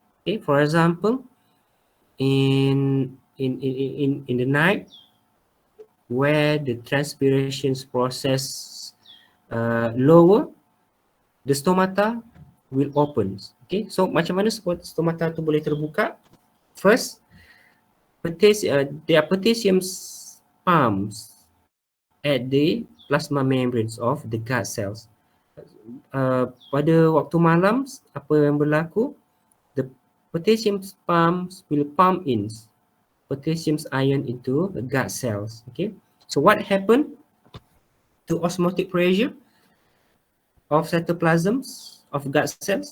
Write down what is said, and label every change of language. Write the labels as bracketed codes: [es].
[en] Okay, for example, in the night where the transpiration process lower, the stomata will open. [ms] Okay, so macam mana stomata tu boleh terbuka? [en] First, there are potassium pumps at the plasma membranes of the gut cells. [ms] Pada waktu malam, apa yang berlaku? [en] The potassium pumps will pump in potassium ion into the gut cells. Okay, so what happened to osmotic pressure of cytoplasms of gut cells?